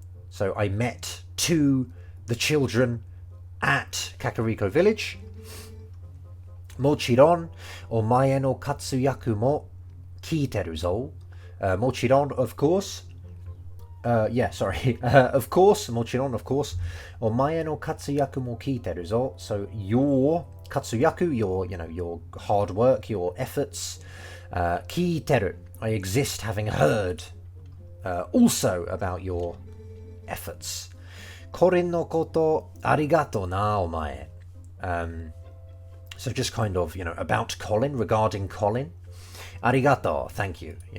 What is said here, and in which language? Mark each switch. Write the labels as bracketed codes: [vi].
[en] So I met the children at Kakariko village. [ja] Mochiron, omae no katsuyaku mo kiiteru zo. Mochiron, [en] of course. Yeah, sorry. Of course, [ja] もちろん [en] of course. [ja] お前の活躍も聞いてるぞ. [en] So your [ja] 活躍, [en] your, your hard work, your efforts. [ja] 聞いてる. [en] I exist having heard also about your efforts. [ja] これのことありがとな、お前. [en] So just kind of, about Colin, regarding Colin. [ja] ありがとう, [en] thank you.